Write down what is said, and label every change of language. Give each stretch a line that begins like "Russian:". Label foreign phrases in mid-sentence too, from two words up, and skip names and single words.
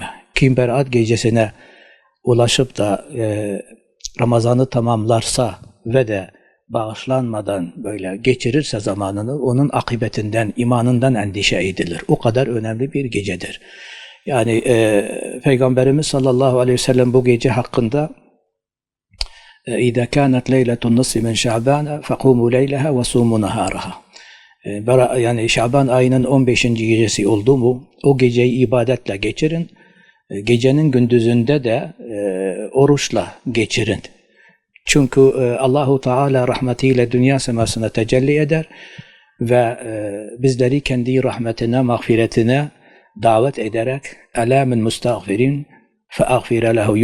Turkish: Kim Berat gecesine ulaşıp da Ramazan'ı tamamlarsa ve de bağışlanmadan böyle geçirirse zamanını, onun akıbetinden, imanından endişe edilir. O kadar önemli bir gecedir. Yani Peygamberimiz
Arabic: صلى الله عليه وسلم
Turkish: bu gece hakkında
Arabic: اِذَا كَانَتْ لَيْلَةُ النَّصِّ مِنْ شَعْبَانَ فَقُومُوا لَيْلَهَا وَصُومُوا نَهَارَهَا.
Turkish: Yani Şaban ayının 15. gecesi oldu mu, o geceyi ibadetle geçirin, gecenin gündüzünde de oruçla geçirin. Çünkü Allahu Teala rahmetiyle dünya semasına tecelli eder ve bizleri kendi rahmetine, mağfiretine davet ederek
Arabic: "ألا من مستغفر فأغفر له."